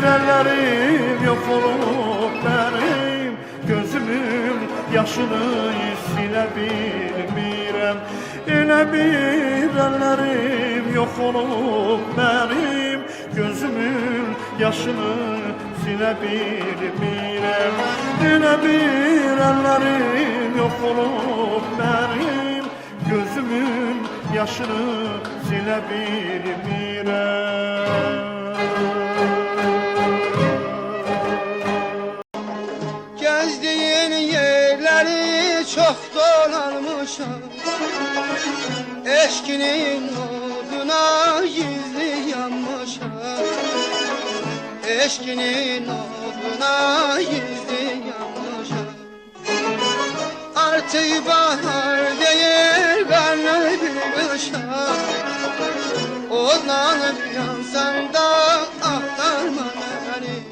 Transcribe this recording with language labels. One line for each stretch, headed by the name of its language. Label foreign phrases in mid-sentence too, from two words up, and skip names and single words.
Azerbaijani: əllərim yox olub mənim Gözümün yaşını silə bilmirəm Elə bir əllərim yox olub mənim Gözümün yaşını silə bilmirəm Elə bir əllərim yox olub mənim Gözümün yaşını silə bilmirəm
Turkish: Gezdiğin yerleri çok dolanmışam Eşkinin oduna gizli yanmışam Eşkinin oduna gizli yanmışam Artık bahar değil karnı bir kışam Odlanıp yansam da aktarma beni